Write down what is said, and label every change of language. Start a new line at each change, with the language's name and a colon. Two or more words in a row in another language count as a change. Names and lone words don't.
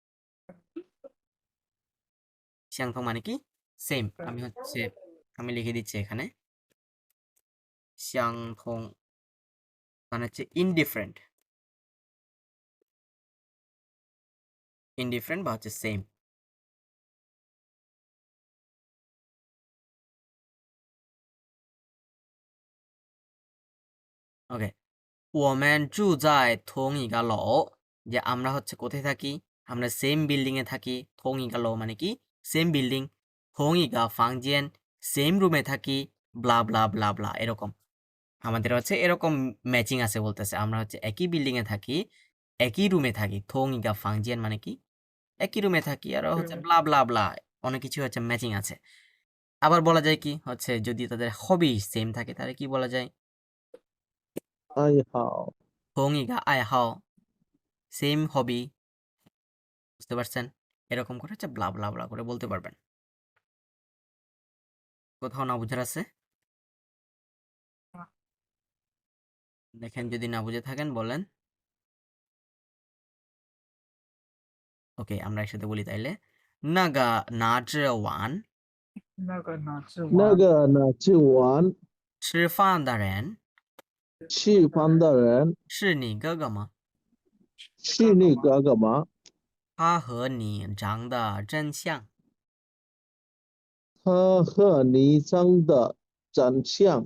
Bangla: শ্যাংথং মানে কি সেম আমি হচ্ছে আমি লিখে দিচ্ছি এখানে শ্যাংথং মানে হচ্ছে ইনডিফারেন্ট ইনডিফারেন্ট বা হচ্ছে সেম ওকে
Chinese: 我们住在同一个楼
Bangla: যে আমরা হচ্ছে কোথায় থাকি আমরা
English: same building
Bangla: এ থাকি
Chinese: 同一个
Bangla: 楼 মানে কি
English: same building
Chinese: 同一个房间
Bangla: সেম রুমে থাকি
English: bla bla bla bla
Bangla: এরকম আমাদের হচ্ছে এরকম ম্যাচিং আছে বলতেছে আমরা হচ্ছে একই বিল্ডিং এ থাকি একই রুমে থাকি
Chinese: 同一个房间
Bangla: মানে কি একই রুমে থাকি আর হচ্ছে
English: bla bla bla
Bangla: অনেক কিছু হচ্ছে ম্যাচিং আছে আবার বলা যায় কি হচ্ছে যদি তাদের হবি সেম থাকে তাহলে কি বলা যায়
Chinese: 哎好同一个爱好
English: same hobby
Bangla: বুঝতে পারছেন এরকম করে হচ্ছে
English: bla bla bla
Bangla: করে বলতে পারবেন কোথাও না বুঝার আছে দেখেন যদি না বুঝে থাকেন বলেন ওকে আমরা একসাথে বলি তাইলে নাগা নাচওয়ান
Chinese: 那个呢是那玩个呢去玩吃饭的人吃饭的人是你哥哥吗是你哥哥吗？他和你长得真像他和你长得真像，